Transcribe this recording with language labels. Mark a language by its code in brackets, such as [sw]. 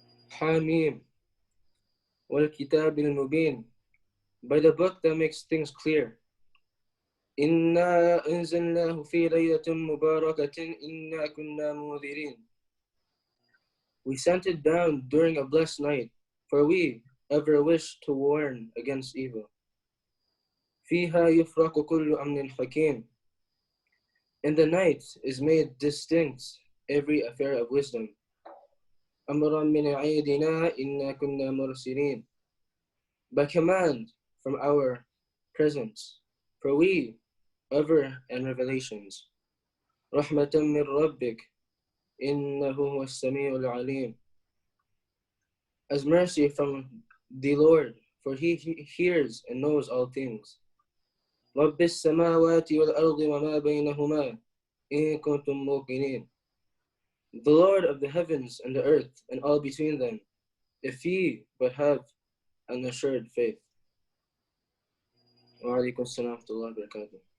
[ar] حميم والكتاب المبين [en] by the book that makes things clear [ar] إنا أنزلناه في ليلة مباركة إنا كنا منذرين [en] We sent it down during a blessed night, for we ever wish to warn against evil. [ar] فيها يفرق كل أمر حكيم. [en] In the night is made distinct every affair of wisdom. [ar] أمرا من عيدنا إنا كنا مرسلين. [en] By command from our presence, for we ever and revelations. [ar] رحمة من ربك إنه هو السميع العليم. [en] As mercy from the Lord, for he hears and knows all things. [ar] رب السماوات والأرض وما بينهما إن كنتم موقنين. [en] The Lord of the heavens and the earth and all between them, if ye but have an assured faith. [ar] وعليكم السلام ورحمة الله وبركاته.